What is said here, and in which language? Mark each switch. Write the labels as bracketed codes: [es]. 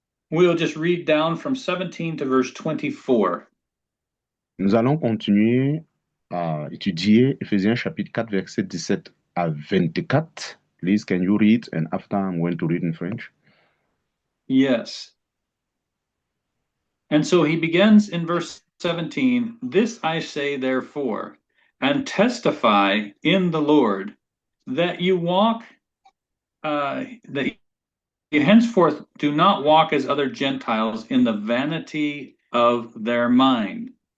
[en] we'll just read down from 17 to verse 24. [fr] Nous allons continuer à étudier Ephésiens chapitre 4, verset 17 à 24. [en] Please, can you read? And after I'm going to read in French. Yes. And so he begins in verse 17, this I say therefore, and testify in the Lord, that you walk, that you henceforth do not walk as other Gentiles in the vanity of their mind,